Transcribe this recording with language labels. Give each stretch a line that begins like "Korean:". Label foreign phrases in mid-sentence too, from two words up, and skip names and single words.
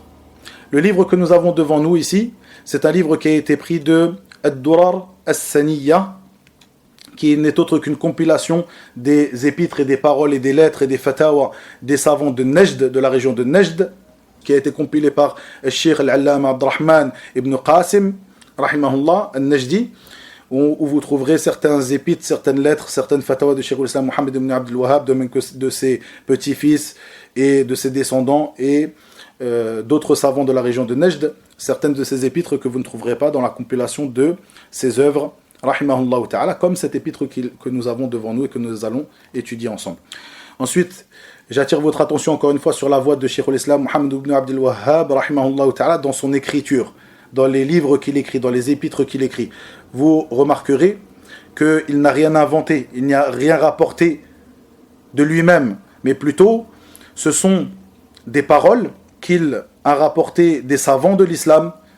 French: Le livre que nous avons devant nous ici, c'est un livre qui a été pris de Ad-Durar As-Saniyya, qui n'est autre qu'une compilation des épîtres et des paroles et des lettres et des fatawa des savants de Najd, de la région de Najd, qui a été compilé par le Cheikh Al-Allama Abdurrahman ibn Qasim, rahimahullah, al-Najdi, où vous trouverez certains épîtres, certaines lettres, certaines fatawa de Cheikh al-Islam Muhammad ibn Abdul Wahhab, de même que de ses petits-fils et de ses descendants, et d'autres savants de la région de Najd, certaines de ces épîtres que vous ne trouverez pas dans la compilation de ces œuvres,
Arabic: رحمه الله تعالى,
French: comme cette épître que nous avons devant nous et que nous allons étudier ensemble. Ensuite, j'attire votre attention encore une fois sur la voix de Cheikh al-Islam Muhammad ibn Abdul Wahhab,
Arabic: رحمه الله تعالى,
French: dans son écriture, dans les livres qu'il écrit, dans les épîtres qu'il écrit. Vous remarquerez qu'il n'a rien inventé, il n'y a rien rapporté de lui-même, mais plutôt, ce sont des paroles qu'il a rapportées des savants de l'islam,